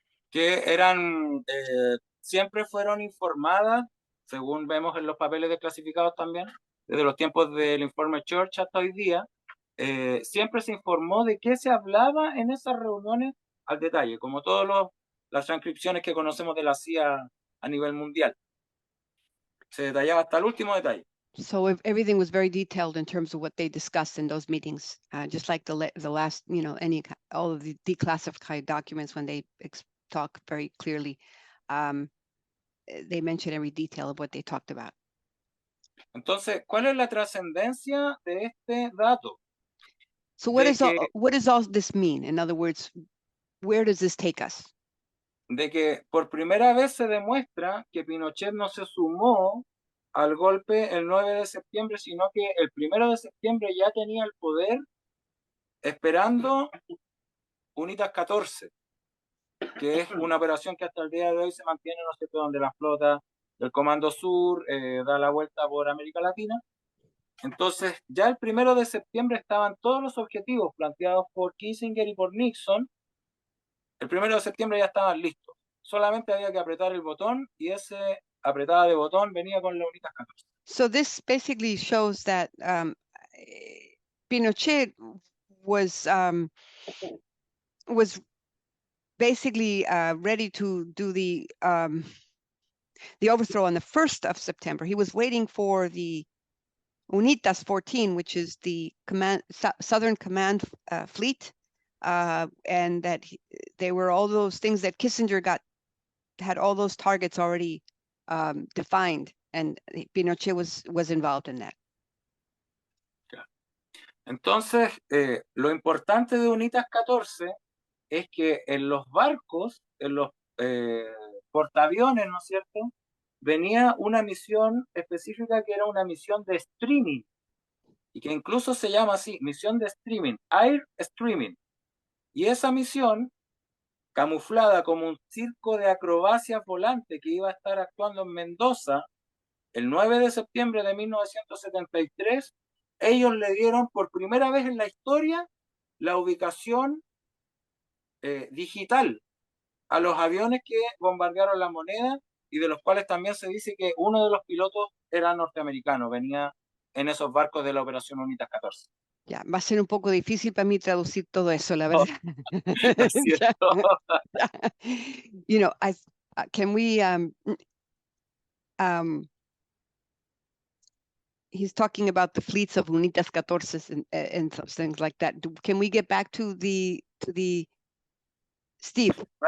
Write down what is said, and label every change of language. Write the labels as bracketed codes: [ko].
[es] Que eran, siempre fueron informadas, según vemos en los papeles desclasificados también, desde los tiempos del informe Church hasta hoy día, siempre se informó de qué se hablaba en esas reuniones al detalle, como todas las transcripciones que conocemos de la CIA a nivel mundial. Se detallaba hasta el último detalle. [en] So everything was very detailed in terms of what they discussed in those meetings, just like the last, all of the declassified documents when they talk very clearly. They mention every detail of what they talked about. [es] Entonces, ¿cuál es la trascendencia de este dato? [en] So what does all this mean? In other words, where does this take us? [es] De que por primera vez se demuestra que Pinochet no se sumó al golpe el 9 de septiembre, sino que el 1 de septiembre ya tenía el poder esperando Unitas 14, que es una operación que hasta el día de hoy se mantiene, no sé, donde la flota del Comando Sur da la vuelta por América Latina. Entonces, ya el 1 de septiembre estaban todos los objetivos planteados por Kissinger y por Nixon. El 1 de septiembre ya estaban listos. Solamente había que apretar el botón y ese apretada de botón venía con la Unitas 14. [en] So this basically shows that Pinochet was basically ready to do the overthrow on the 1st of September. He was waiting for the Unitas 14, which is the Southern Command Fleet, and that they were all those things that Kissinger had all those targets already defined, and Pinochet was involved in that. [es] Entonces, lo importante de Unitas 14 es que en los barcos, en los portaaviones, ¿no es cierto?, venía una misión específica que era una misión de streaming, y que incluso se llama así, misión de streaming, Air Streaming. Y esa misión, camuflada como un circo de acrobacias volante que iba a estar actuando en Mendoza el 9 de septiembre de 1973, ellos le dieron por primera vez en la historia la ubicación digital a los aviones que bombardearon la moneda, y de los cuales también se dice que uno de los pilotos era norteamericano, venía en esos barcos de la Operación Unitas 14. Ya, va a ser un poco difícil para mí traducir todo eso, la Oh, verdad. lo siento. [en] You know, can we he's talking about the fleets of Unitas 14 and things like that. Can we get back to the Steve?